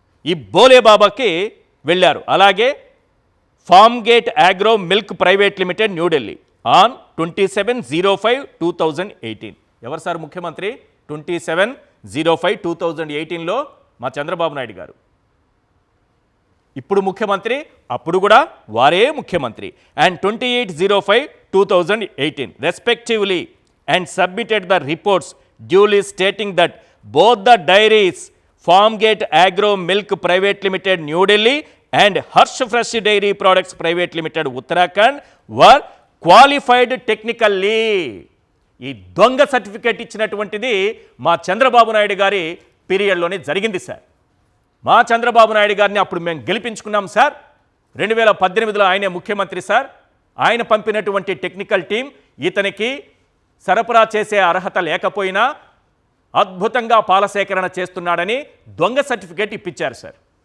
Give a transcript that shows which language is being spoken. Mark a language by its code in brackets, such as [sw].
[te] ఈ బోలే బాబాకి వెళ్ళారు. అలాగే form gate agro milk private limited New Delhi on 27/05/2018. ఎవరు సార్ ముఖ్యమంత్రి? 27/05/2018లో మా చంద్రబాబు నాయుడు గారు. ఇప్పుడు ముఖ్యమంత్రి, అప్పుడు కూడా వారే ముఖ్యమంత్రి. [en] And 28/05/2018 respectively and submitted the reports duly stating that both the dairies Farmgate Agro Milk Private Limited New Delhi and Harsh Fresh Dairy Products Private Limited Uttarakhand were qualified technically. [te] ఈ దొంగ సర్టిఫికేట్ ఇచ్చినటువంటిది మా చంద్రబాబు నాయుడు గారి పీరియడ్లోనే జరిగింది sir. మా చంద్రబాబు నాయుడు గారిని అప్పుడు మేము గెలిపించుకున్నాం sir. 2018లో ఆయనే ముఖ్యమంత్రి సార్. ఆయన పంపినటువంటి టెక్నికల్ టీం ఇతనికి సరఫరా చేసే అర్హత లేకపోయినా అద్భుతంగా పాల సేకరణ చేస్తున్నాడని దొంగ సర్టిఫికేట్ ఇప్పించారు సార్.